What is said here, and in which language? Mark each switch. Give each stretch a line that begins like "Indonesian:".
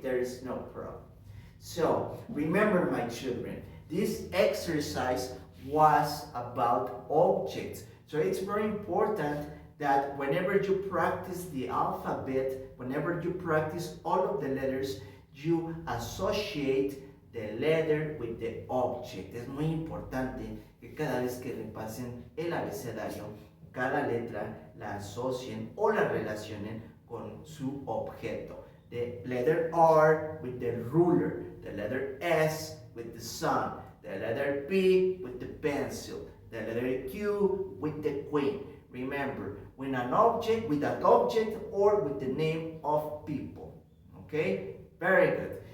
English: There is no problem. So, remember, my children, this exercise was about objects. So it's very important that whenever you practice the alphabet, whenever you practice all of the letters, you associate the letter with the object.
Spanish: Es muy importante que cada vez que repasen el abecedario, cada letra la asocien o la relacionen con su objeto.
English: The letter R with the ruler, the letter S with the sun, the letter P with the pencil, the letter Q with the queen. Remember, with an object or with the name of people. Okay? Very good.